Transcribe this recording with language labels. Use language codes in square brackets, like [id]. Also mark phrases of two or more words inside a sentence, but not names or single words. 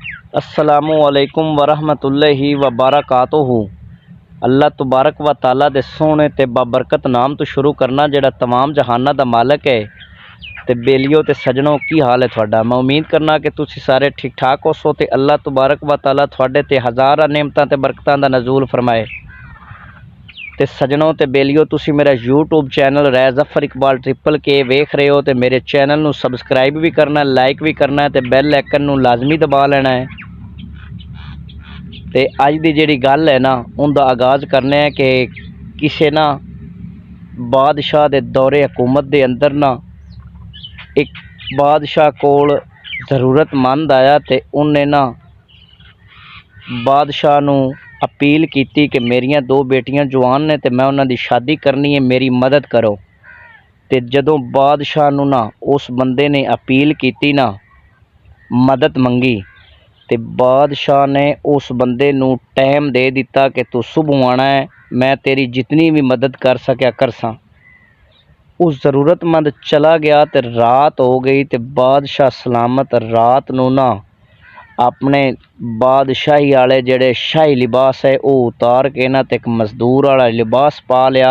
[ar] السلام عليكم ورحمة الله وبركاته. [pa] اللہ تبارک و تعالیٰ دے سوہنے تے بابرکت ناں توں شروع کرنا جیہڑا تمام جہاناں دا مالک ہے. تے بیلیو تے سجنو کی حال ہے تہاڈا۔ میں امید کرنا کہ تسیں سارے ٹھیک ٹھاک ہوسو تے اللہ تبارک و تعالیٰ تہاڈے تے ہزاراں نعمتاں تے برکتاں دا نزول فرمائے. تے سجنو تے بیلیو تسیں میرا [en] YouTube channel [pa] ریز ظفر اقبال ٹرپل کے ویکھ رہے ہو. تو میرے چینل نوں سبسکرائب بھی کرنا، لائک بھی کرنا ہے، تو [en] bell icon [pa] نوں لازمی دبا لینا ہے. تو اج کی جی گل ہے نا، اُنکا آغاز کرنے ہے کہ کسی نا بادشاہ کے دورِ حکومت کے اندر نا ایک بادشاہ کول ضرورتمند آیا. تو اُنہیں نا بادشاہ نوں اپیل کی کہ میریاں دو بیٹیاں جوان نے، تو میں اُنہوں نے شادی کرنی ہے، میری مدد کرو. تو جدوں بادشاہ نوں نا اُس بندے نے اپیل کی نا، مدد منگی، تو بادشاہ نے اُس بندے نوں ٹائم دے دتا کہ تو صبح آنا ہے، میں تیری جتنی بھی مدد کر سکیا کرساں. اُس ضرورتمند چلا گیا تو رات ہو گئی. تو بادشاہ سلامت رات نوں نا اپنے بادشاہی والے جیہڑے شاہی لباس ہے وہ اتار کے نا تو ایک مزدور والا لباس پا لیا.